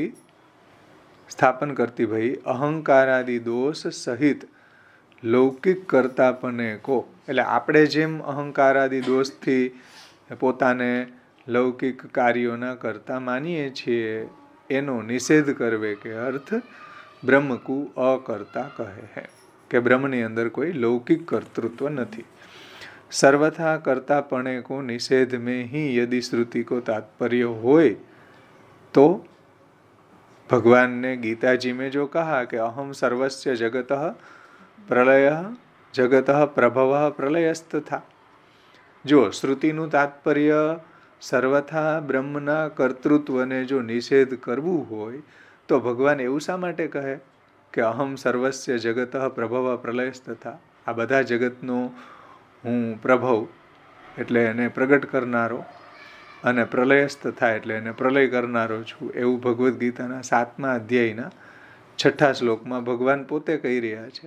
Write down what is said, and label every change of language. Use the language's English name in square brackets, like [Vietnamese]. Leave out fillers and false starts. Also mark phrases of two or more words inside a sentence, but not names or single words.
[Braj] स्थापन करती भई अहंकारादि दोष सहित लौकिक कर्तापने को, [Gujarati] એટલે આપણે જેમ અહંકારાદિ દોષથી પોતાને લૌકિક કાર્યોના કરતા માનીએ છીએ, એનો [Braj] निषेध करवे के अर्थ ब्रह्म को अकर्ता कहे हे, [Gujarati] કે બ્રહ્મની અંદર કોઈ લૌકિક કર્તૃત્વ નથી. [Braj] सर्वथा कर्तापणे को निषेध में ही यदि श्रुति को तात्पर्य होए तो भगवान ने गीता जी में जो कहा [Sanskrit] कि अहम सर्वस्य जगतः प्रलय जगतः प्रभवः प्रलयस्तथा, जो [Gujarati] શ્રુતિનું તાત્પર્ય સર્વથા બ્રહ્મના કર્તૃત્વને જો નિષેધ કરવું હોય તો ભગવાન એવું શા માટે કહે કે [Sanskrit] અહમ સર્વસ્ય જગતઃ પ્રભવ પ્રલયસ્તથા, [Gujarati] આ બધા જગતનો હું પ્રભવ એટલે એને પ્રગટ કરનારો, અને પ્રલયસ્તથા એટલે એને પ્રલય કરનારો છું, એવું ભગવદ્ ગીતાના 7મા અધ્યાયના 6ઠા શ્લોકમાં ભગવાન પોતે કહી રહ્યા છે.